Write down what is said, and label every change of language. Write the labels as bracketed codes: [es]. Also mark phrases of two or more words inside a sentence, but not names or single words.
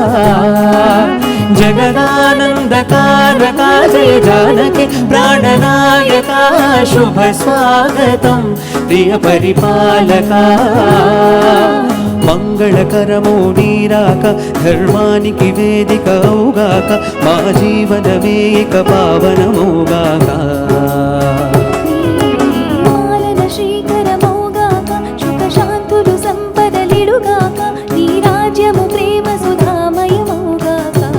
[sa] जगदानन्दकारका जय जानकी प्राणनायका शुभ स्वागतं प्रिय परिपालका [te] మంగళకరమో నీరాక ధర్మానికి వేదిక అవుగాక మా జీవనమే ఇక పావనమోగాక పాలన శ్రీకరమోగాక సుఖ శాంతులు సంపదలిడుగాక నీ రాజ్యము ప్రేమ సుధామయమోగాక